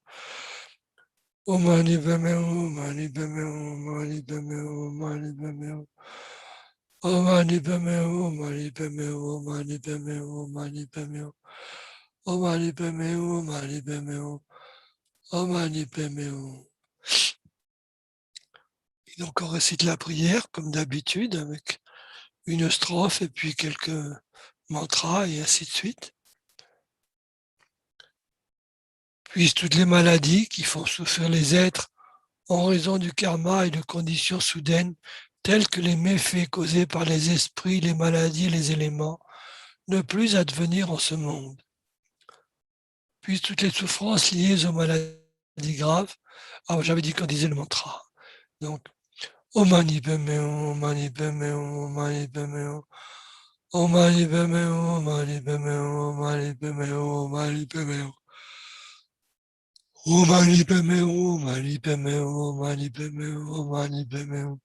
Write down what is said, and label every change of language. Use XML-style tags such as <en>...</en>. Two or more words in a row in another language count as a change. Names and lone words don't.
<sa>Om Mani Padme Hum, Om Mani Padme Hum, Om Mani Padme Hum, Om Mani Padme Hum. Om Mani Padme Hum, Om Mani Padme Hum, Om Mani Padme Hum, Om Mani Padme Hum. Om Mani Padme Hum, Om Mani Padme Hum, Om Mani Padme Hum.</sa> <fr>Et donc on récite la prière comme d'habitude avec une strophe et puis quelques mantras et ainsi de suite. Puissent toutes les maladies qui font souffrir les êtres en raison du karma et de conditions soudaines telles que les méfaits causés par les esprits, les maladies et les éléments, ne plus advenir en ce monde. Puissent toutes les souffrances liées aux maladies graves. Ah, j'avais dit qu'on disait le mantra. Donc,</fr> <sa>Om Mani Padme Hum, Om Mani Padme Hum, Om Mani Padme Hum. Om Mani Padme Hum, Om Mani Padme Hum, Om Mani Padme Hum, Om Mani Padme Hum. Om Mani Padme Hum, Om Mani Padme Hum, Om Mani Padme Hum, Om Mani Padme Hum.</sa>